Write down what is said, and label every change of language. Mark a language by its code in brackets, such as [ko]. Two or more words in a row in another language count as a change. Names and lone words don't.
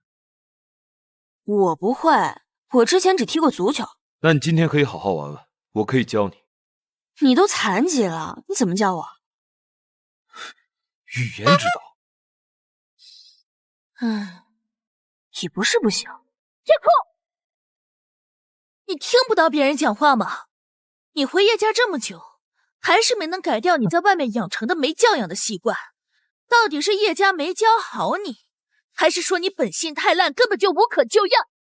[zh] 我不會，我之前只踢過足球。那你今天可以好好玩玩，我可以教你。你都殘疾了，你怎麼教我？語言指導。也不是不行。夜空，你聽不到別人講話嗎？你回葉家這麼久，還是沒能改掉你在外面養成的沒教養的習慣。到底是葉家沒教好你，還是說你本性太爛，根本就無可救藥？